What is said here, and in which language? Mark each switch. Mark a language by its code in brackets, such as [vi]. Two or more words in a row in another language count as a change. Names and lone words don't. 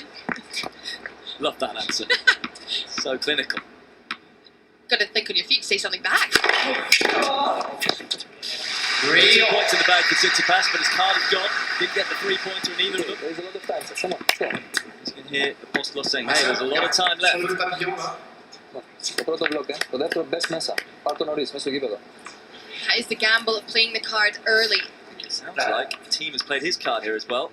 [en] love that answer. So clinical. Got to think on your feet, say something back. 2 points in the bag for Tsitsipas, but his card is gone. Didn't get the 3-pointer in either of them. There's a lot of time. Come on, let's go. You can hear the Apostol saying, hey, there's a lot of time left. [el] Πρώτο μπλοκ, το δεύτερο μπες μέσα. Πάρ' το νωρίς, μέσα στο γήπεδο. [en] That is the gamble of playing the card early. It sounds like Thiem has played his card here as well.